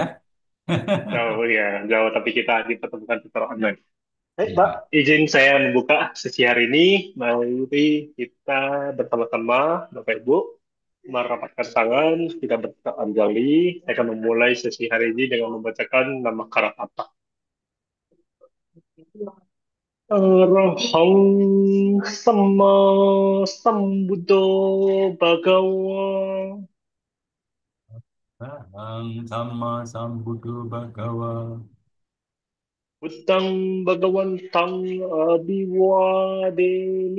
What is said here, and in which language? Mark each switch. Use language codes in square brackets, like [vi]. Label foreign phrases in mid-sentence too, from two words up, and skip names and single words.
[id] Jauh ya, jauh tapi kita dipertemukan secara online. Baik, Pak, Ya, izin saya membuka sesi hari ini. Mari kita bersama-sama, Bapak Ibu, merapatkan tangan, kita berdoa anjali. Saya akan memulai sesi hari ini dengan membacakan nama Karatata. [pi] Arahang sama sambuddho bhagawa Aham sama sambuddho Bhagawa, buddhang bhagawantang abhiwademi.